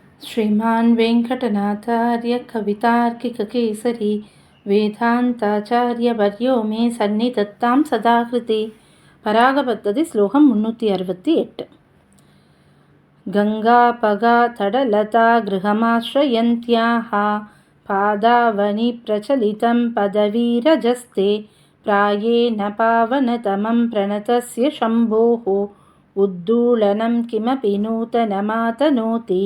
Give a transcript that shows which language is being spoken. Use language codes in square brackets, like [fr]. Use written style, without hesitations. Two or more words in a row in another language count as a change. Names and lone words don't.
[sa] श्रीमान् वेङ्कटनाथार्य कवितार्किककेसरी वेदान्ताचार्यवर्यो मे सन्निधत्तां सदा कृते. [ta] பராகபத்ததி ஸ்லோகம் 368. [sa] गङ्गापगा तटलता गृहमाश्रयन्त्याः पादावनि प्रचलितं पदवीरजस्ते प्रायेण पावनतमं प्रणतस्य शम्भोः उद्धूलनं किमपि नूतनमातनोति.